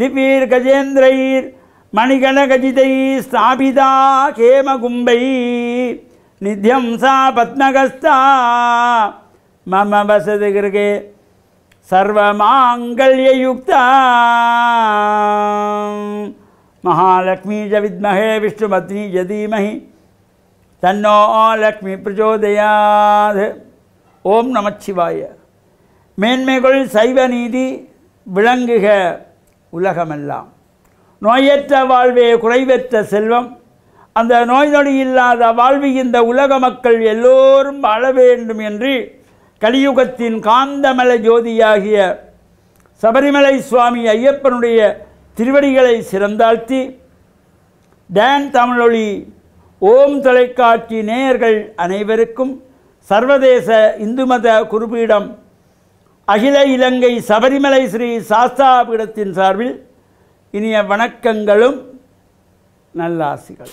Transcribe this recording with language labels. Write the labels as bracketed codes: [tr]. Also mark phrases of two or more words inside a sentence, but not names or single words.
[sa] दिव्यैर्गजेन्द्रैर्मणिगणखचितैः स्थापिता हेमकुम्भैः निध्यं सा पद्मगस्ता मम वसति गृहे सर्वमाङ्गल्ययुक्ता महालक्ष्मी च विद्महे विष्णुपत्नी च धीमहि तन्नो लक्ष्मी प्रचोदयात्. [ta] ஓம் நமச்சிவாய. மேன்மைகள் சைவ நீதி விளங்குக உலகமெல்லாம். நோயற்ற வாழ்வே குறைவற்ற செல்வம். அந்த நோய் நொடி இல்லாத வாழ்வு இந்த உலக மக்கள் எல்லோரும் வாழ வேண்டும் என்று கலியுகத்தின் காந்தமல ஜோதியாகிய சபரிமலை சுவாமி ஐயப்பனுடைய திருவடிகளை சிறந்தாழ்த்தி டான் தமிழொலி ஓம் தொலைக்காட்சி நேயர்கள் அனைவருக்கும் சர்வதேச இந்து மத குருபீடம் அகில இலங்கை சபரிமலை ஸ்ரீ சாஸ்தா பீடத்தின் சார்பில் இனிய வணக்கங்களும் நல்லாசிகளும்.